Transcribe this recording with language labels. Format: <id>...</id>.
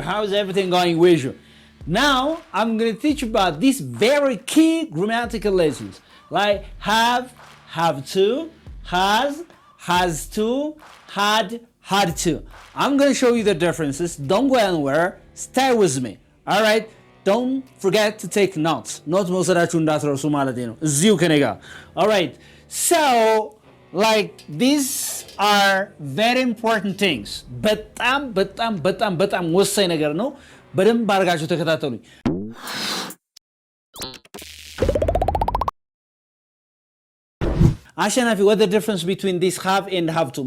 <en>How's everything going with you? Now, I'm going to teach you about these very key grammatical lessons, like have to, has to, had to. I'm going to show you the differences. Don't go anywhere. Stay with me. All right? Don't forget to take notes. Notes</en> <am>መውሰዳችሁ እንዳትረሱ ማለት ነው። እዚሁ ከኔ ጋር.</am> <en>All right. So, like, these are very important things.</en> <am>በጣም ወሳኝ ነገር ነው። በደንብ አድርጋችሁ ተከታተሉኝ። አሸናፊ,</am> <en>what the difference between this have and have to?</en>